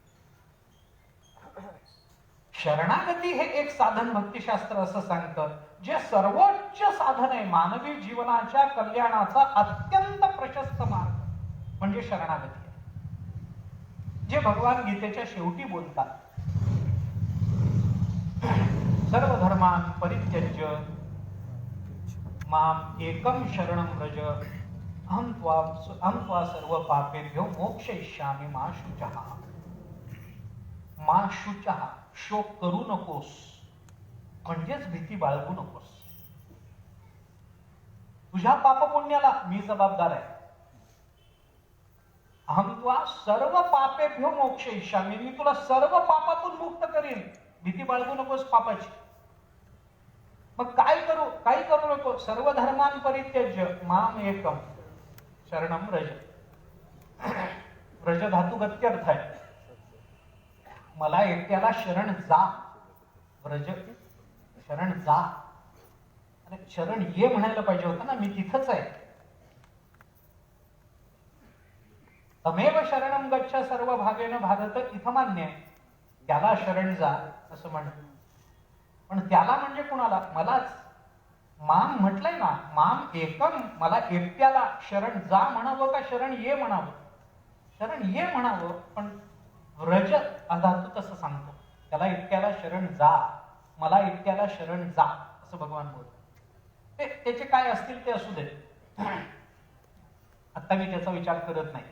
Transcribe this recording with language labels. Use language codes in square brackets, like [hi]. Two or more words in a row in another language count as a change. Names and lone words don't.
[mr] शरणागती हे एक साधन भक्तिशास्त्र असं सांगतं जे सर्वोच्च साधन आहे. मानवी जीवनाच्या कल्याणाचा अत्यंत प्रशस्त मार्ग म्हणजे शरणागती आहे. जे भगवान गीतेच्या शेवटी बोलतात [sa] सर्व धर्मान् परित्यज्य माम एकम शरणं व्रज अहं त्वा सर्व पापेभ्यो मोक्षयिष्यामि मा शुचः. मा शुचः. [mr] शोक करू नकोस म्हणजेच भीती बाळगू नकोस. तुझ्या पापपुण्याला मी जबाबदार आहे. [sa] अहं त्वा सर्व पापेभ्यो मोक्षयिष्यामि. [mr] मी तुला सर्व पापातून मुक्त करीन. भीती बाळगू नकोस पापाची. मग काय करू. काही करू नको. [sa] सर्व धर्मान् परित्यज्य माम एकम शरणं व्रज. [mr] व्रज धातू गत्यर्थ आहे. मला एकट्याला शरण जा. व्रज शरण जा. अरे शरण ये म्हणायला पाहिजे होतं ना. मी तिथंच आहे. [sa] तमेव शरणं गच्छ सर्व भागेन भारत [mr] इथं मान्य आहे. त्याला शरण जा असं म्हणत. पण त्याला म्हणजे कुणाला? मलाच. माम म्हटलंय ना, [sa] माम एकम, [mr] मला एकट्याला शरण जा म्हणावं का शरण ये म्हणावं? शरण ये म्हणावं, पण व्रज धातू तसं सांगतो, त्याला एकट्याला शरण जा, मला एकट्याला शरण जा असं भगवान बोलतो. ते त्याचे काय असतील ते असू दे, आता मी त्याचा विचार करत नाही.